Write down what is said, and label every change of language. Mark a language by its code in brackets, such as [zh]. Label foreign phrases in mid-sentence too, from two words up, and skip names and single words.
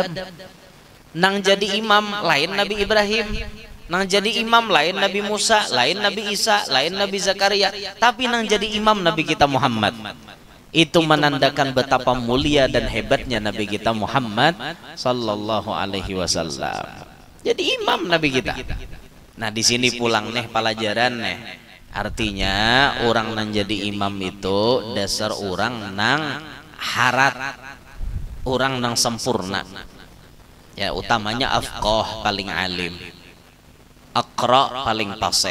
[bjn] Nang jadi imam lain Nabi Ibrahim. Nang jadi imam lain Nabi Musa, lain Nabi Isa, lain Nabi Zakaria. Tapi nang jadi imam Nabi kita Muhammad. [id] Itu menandakan betapa mulia dan hebatnya Nabi kita Muhammad sallallahu alaihi wasallam. [bjn] Jadi imam Nabi kita. Nah di sini pulang nih pelajaran nih. Artinya orang nang jadi imam itu dasar orang nang harat, orang nang sempurna. Ya utamanya afqah paling alim, aqra paling fasih.